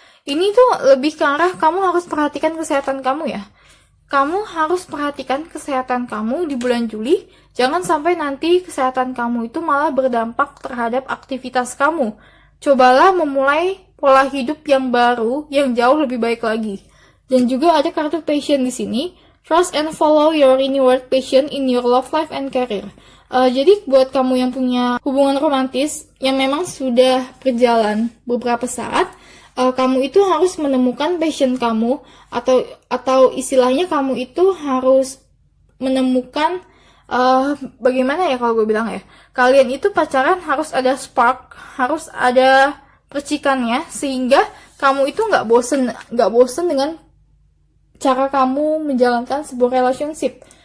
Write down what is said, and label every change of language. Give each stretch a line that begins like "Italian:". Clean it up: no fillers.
Indonesian: Ini tuh lebih ke arah kamu harus perhatikan kesehatan kamu ya. Kamu harus perhatikan kesehatan kamu di bulan Juli. Jangan sampai nanti kesehatan kamu itu malah berdampak terhadap aktivitas kamu. Cobalah memulai pola hidup yang baru, yang jauh lebih baik lagi. Dan juga ada kartu passion di sini.
English: Trust and follow your inward passion in your love life and career.
Indonesian: Jadi buat kamu yang punya hubungan romantis yang memang sudah berjalan beberapa saat, kamu itu harus menemukan passion kamu atau istilahnya kamu itu harus menemukan bagaimana ya kalau gue bilang ya, kalian itu pacaran harus ada spark, harus ada percikannya sehingga kamu itu nggak bosen dengan cara kamu menjalankan sebuah relationship.